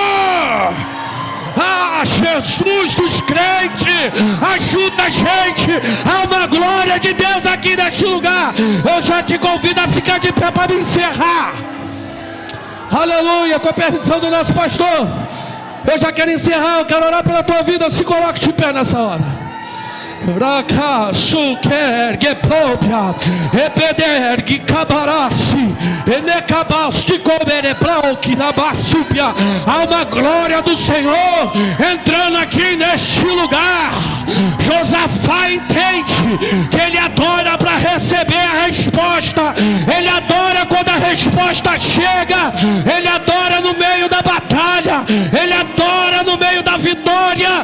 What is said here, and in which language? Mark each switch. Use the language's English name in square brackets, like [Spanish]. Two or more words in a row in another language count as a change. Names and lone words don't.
[Portuguese] Ah, Jesus dos crentes, ajuda a gente. Há uma glória de Deus aqui neste lugar. Eu já te convido a ficar de pé para me encerrar. Aleluia, com a permissão do nosso pastor. Eu já quero encerrar, eu quero orar pela tua vida. Se coloque de pé nessa hora. Raka suker gepopia epeder gikabarasi enekabasti cobereplau na basúpia. Há uma glória do Senhor entrando aqui neste lugar. Josafá entende que ele adora para receber a resposta. Ele adora quando a resposta chega. Ele adora no meio da batalha. Ele adora no meio da vitória.